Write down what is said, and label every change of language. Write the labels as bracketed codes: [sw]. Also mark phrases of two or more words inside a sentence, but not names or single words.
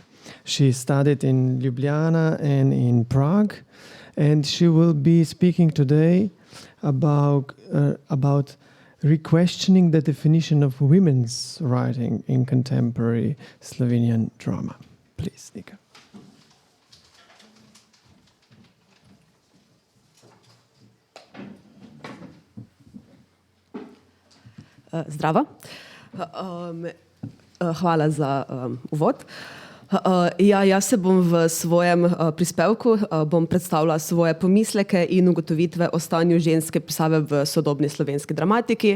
[en] She studied in Ljubljana and in Prague. And she will be speaking today about re-questioning the definition of women's writing in contemporary Slovenian drama. Please, Nika. [sl] Zdravo. Hvala za uvod. Jaz se bom v svojem prispevku predstavila svoje pomisleke in ugotovitve o stanju ženske pisave v sodobni slovenski dramatiki.